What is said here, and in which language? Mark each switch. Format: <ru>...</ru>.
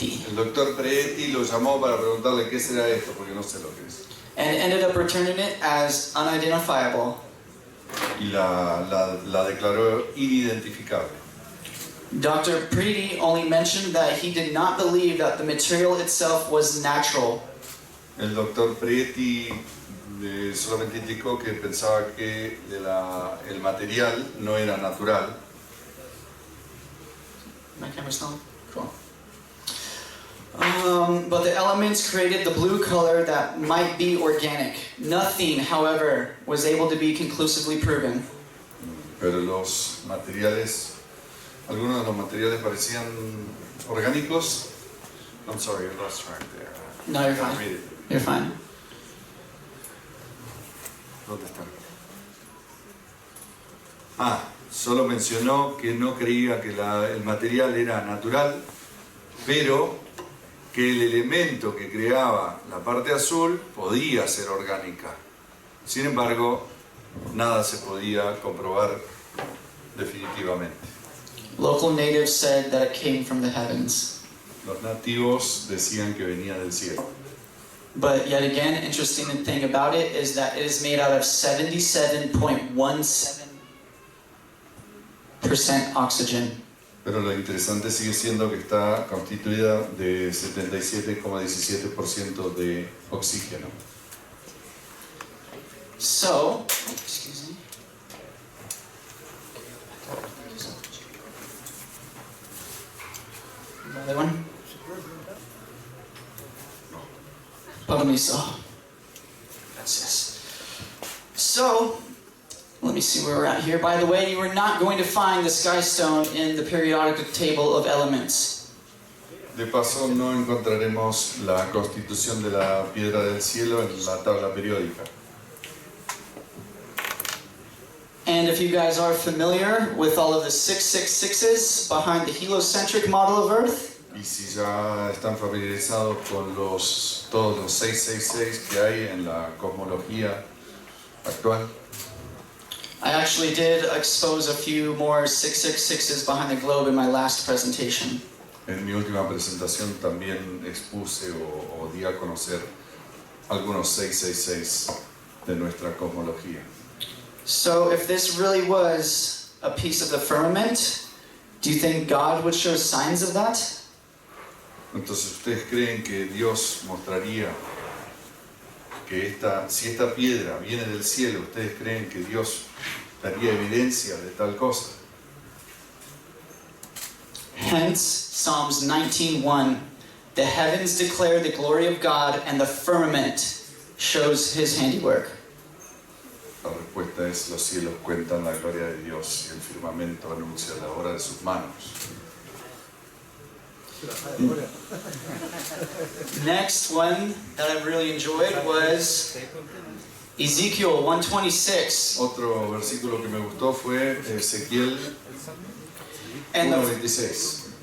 <es>El doctor Preety lo llamó para preguntarle qué será esto, porque no sé lo que es.</es> <en>And ended up returning it as unidentifiable.</en> <es>Y la declaró inidentificable.</es> <en>Dr. Preety only mentioned that he did not believe that the material itself was natural.</en> <es>El doctor Preety solamente indicó que pensaba que el material no era natural.</es> <en>My camera's on? Cool. But the elements created the blue color that might be organic. Nothing, however, was able to be conclusively proven.</en> <es>Pero algunos de los materiales parecían orgánicos.</es> <en>I'm sorry, I lost track there. No, you're fine. Read it. You're fine.</en> <es>¿Dónde está? Solo mencionó que no creía que el material era natural, pero que el elemento que creaba la parte azul podía ser orgánica. Sin embargo, nada se podía comprobar definitivamente.</es> <en>Local natives said that it came from the heavens.</en> <es>Los nativos decían que venía del cielo.</es> <en>But yet again, interesting thing about it is that it is made out of 77.17% oxygen.</en> <es>Pero lo interesante sigue siendo que está constituida de 77,17% de oxígeno.</es> <en>So, excuse me. Another one?</en> <es>Permiso.</es> <en>That's this. So, let me see where we're at here. By the way, you are not going to find the sky stone in the periodic table of elements.</en> <es>De paso, no encontraremos la constitución de la piedra del cielo en la tabla periódica.</es> <en>And if you guys are familiar with all of the 666s behind the heliocentric model of Earth,</en> <es>Y si ya están familiarizados con todos los 666 que hay en la cosmología actual,</es> <en>I actually did expose a few more 666s behind the globe in my last presentation.</en> <es>en mi última presentación también expuse o di a conocer algunos 666 de nuestra cosmología.</es> <en>So if this really was a piece of the firmament, do you think God would show signs of that?</en> <es>Entonces, ¿ustedes creen que Dios mostraría que si esta piedra viene del cielo, ustedes creen que Dios daría evidencia de tal cosa?</es> <en>Hence, Psalms 19:1, the heavens declare the glory of God and the firmament shows his handiwork.</en> <es>La respuesta es: los cielos cuentan la gloria de Dios y el firmamento anuncia la obra de sus manos.</es> <en>Next one that I really enjoyed was Ezekiel 1:26.</en> <es>Otro versículo que me gustó fue Ezequiel 1:26.</es>